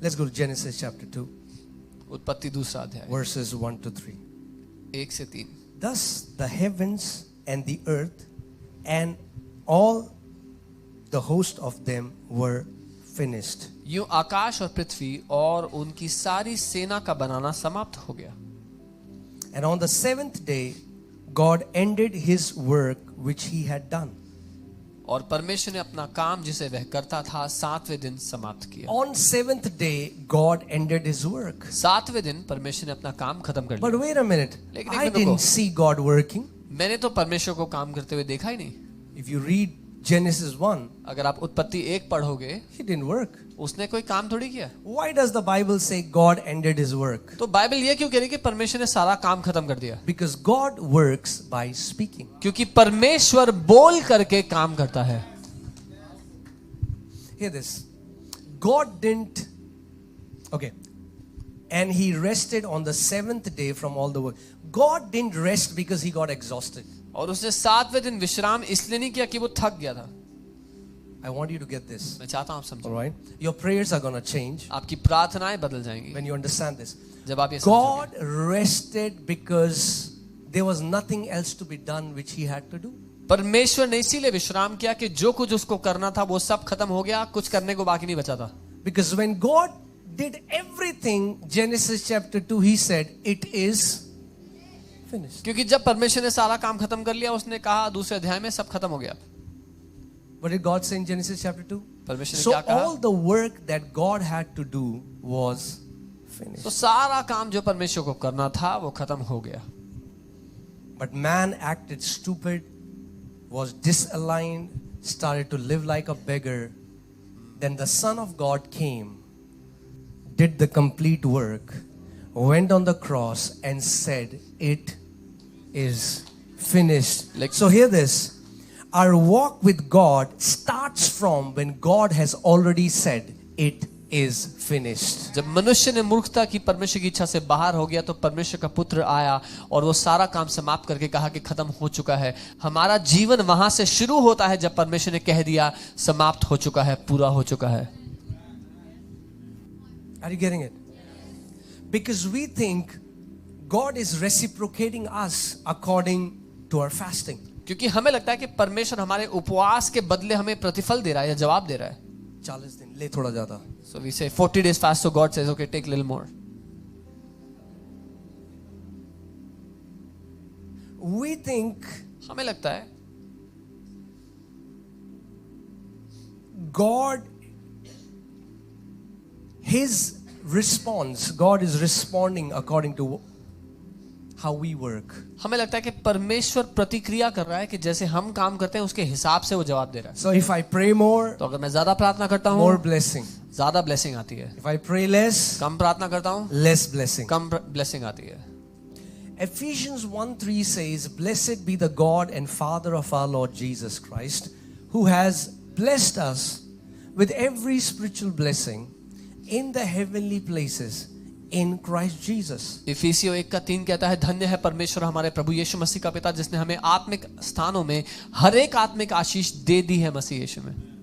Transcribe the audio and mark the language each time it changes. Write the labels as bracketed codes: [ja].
[en] Let's go to Genesis chapter 2, [hi] उत्पत्ति दूसरा अध्याय [en] verses 1 to 3. [hi] 1 से 3. [en] Thus the heavens and the earth and all the host of them were finished. [hi] यूं आकाश और पृथ्वी और उनकी सारी सेना का बनाना समाप्त हो गया. [en] And on the seventh day, God ended his work which he had done. [hi] और परमेश्वर ने अपना काम जिसे वह करता था 7वें दिन समाप्त किया. [en] On seventh day, God ended his work. [hi] 7वें दिन परमेश्वर ने अपना काम खत्म कर [en] But [hi] लिया. [en] wait a minute. [hi] लेकिन [en] I [hi] एक मिनट रुको. [en] didn't see God working. [hi] मैंने तो परमेश्वर को काम करते हुए देखा ही नहीं. [en] If you read Genesis 1, [hi] अगर आप उत्पत्ति 1 पढ़ोगे, [en] he didn't work. [hi] उसने कोई काम थोड़ी किया. [en] Why does the Bible say God ended his work? [hi] तो बाइबल ये क्यों कह रही है कि परमेश्वर ने सारा काम खत्म कर दिया? [en] Because God works by speaking. [hi] क्योंकि परमेश्वर बोल करके काम करता है. [en] Hear this. God didn't. Okay. And he rested on the seventh day from all the work. God didn't rest because he got exhausted. [hi] और उसने 7वें दिन विश्राम इसलिए नहीं किया कि वो थक गया था. [en] I want you to get this. [hi] मैं चाहता हूं आप समझो. [en] All right? Your prayers are going to change [hi] आपकी प्रार्थनाएं बदल जाएंगी [en] when you understand this. [hi] जब आप ये समझोगे. [en] God rested because there was nothing else to be done which he had to do. [hi] परमेश्वर ने इसीलिए विश्राम किया कि जो कुछ उसको करना था वो सब खत्म हो गया, कुछ करने को बाकी नहीं बचा था. [en] Because when God did everything, Genesis chapter 2, he said, it is finished. [hi] क्योंकि जब परमेश्वर ने सारा काम खत्म कर लिया, उसने कहा दूसरे अध्याय में सब खत्म हो गया. [en] What did God say in Genesis chapter 2? [hi] परमेश्वर ने [en] So [hi] क्या कहा? [en] all the work that God had to do was finished. [hi] तो सारा काम जो परमेश्वर को करना था वो खत्म हो गया. [en] But man acted stupid, was disaligned, started to live like a beggar. Then the Son of God came, did the complete work, went on the cross and said, it is finished. So hear this. Our walk with God starts from when God has already said, it is finished. [hi] जब मनुष्य ने मूर्खता की परमेश्वर की इच्छा से बाहर हो गया, तो परमेश्वर का पुत्र आया और वो सारा काम समाप्त करके कहा कि खत्म हो चुका है. हमारा जीवन वहां से शुरू होता है जब परमेश्वर ने कह दिया समाप्त हो चुका है, पूरा हो चुका है. [en] Are you getting it? Because we think God is reciprocating us according to our fasting. [hi] क्योंकि हमें लगता है कि परमेश्वर हमारे उपवास के बदले हमें प्रतिफल दे रहा है या जवाब दे रहा है. 40 दिन ले थोड़ा ज्यादा. [en] So we say 40 days fast, so God says, okay, take a little more. We think [hi] हमें लगता है [en] God, his response, God is responding according to how we work. [hi] हमें लगता है कि परमेश्वर प्रतिक्रिया कर रहा है कि जैसे हम काम करते हैं उसके हिसाब से वो जवाब दे रहा है. [en] So if I pray more, [hi] तो अगर मैं ज्यादा प्रार्थना करता हूँ, [en] more blessing. [hi] ज्यादा ब्लेसिंग आती है. [en] If I pray less, [hi] कम प्रार्थना करता हूँ, [en] less blessing. [hi] कम ब्लेसिंग आती है. [en] Ephesians 1:3 says, blessed be the God and Father of our Lord Jesus Christ, who has blessed us with every spiritual blessing in the heavenly places in Christ Jesus. [hi] इफिसियों 1:3 कहता है, धन्य है परमेश्वर हमारे प्रभु यीशु मसीह का पिता, जिसने हमें आत्मिक स्थानों में हर एक आत्मिक आशीष दे दी है मसीह यीशु में.